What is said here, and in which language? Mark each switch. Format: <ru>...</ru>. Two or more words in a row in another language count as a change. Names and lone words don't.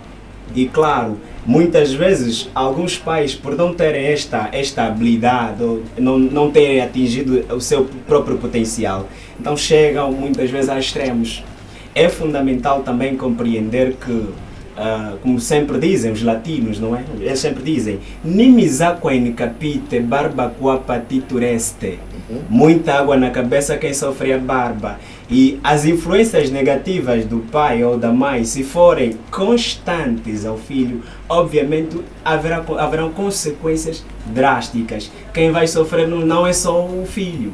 <pt>E claro, muitas vezes, alguns pais, por não terem esta habilidade, ou não terem atingido o seu próprio potencial, então chegam muitas vezes a extremos. É fundamental também compreender que, como sempre dizem os latinos, não é? Eles sempre dizem:</pt> <la>nimis aqua in capite, barba qua patitureste.</la> <pt>Muita água na cabeça quem sofre a barba. E as influências negativas do pai ou da mãe, se forem constantes ao filho, obviamente haverão consequências drásticas. Quem vai sofrer não é só o filho.</pt>